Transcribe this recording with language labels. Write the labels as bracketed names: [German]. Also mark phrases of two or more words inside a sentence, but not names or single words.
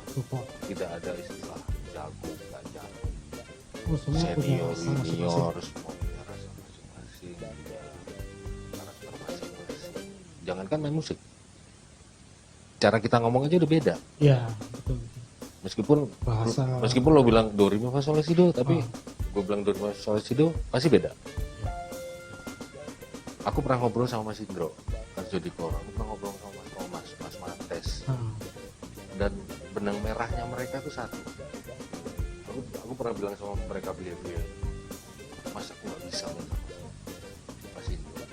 [Indonesian] Tidak ada istilah jago nggak jago, senior junior, semua punya rasa masing-masing, punya karakter masing-masing. Jangankan main musik, cara kita ngomong aja udah beda. Ya, betul. Meskipun lo bilang do re mi fa sol la si do, tapi gue bilang do re mi fa sol la si do pasti beda. Aku pernah ngobrol sama Mas Indro Karjo Dikor, aku pernah ngobrol sama Mas Thomas, Mas Mates, dan benang merahnya mereka tuh satu. Aku pernah bilang sama mereka beliau-beliau, Mas aku nggak bisa main sama Mas Indro.